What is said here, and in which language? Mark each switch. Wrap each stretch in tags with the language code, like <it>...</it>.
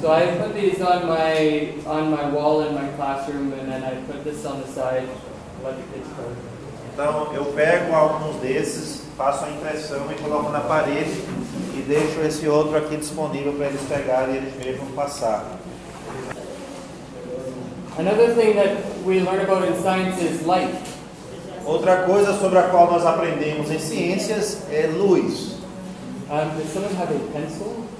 <en>So I put these on my wall in my classroom, and then I put this on the side, let the kids play.</en> <pt>Então eu pego alguns desses, faço a impressão e coloco na parede e deixo esse outro aqui disponível para eles pegarem e eles mesmos passar.</pt> <en>Another thing that we learn about in science is light.</en> <pt>Outra coisa sobre a qual nós aprendemos em ciências é luz.</pt> <en>Does someone have a pencil?</en>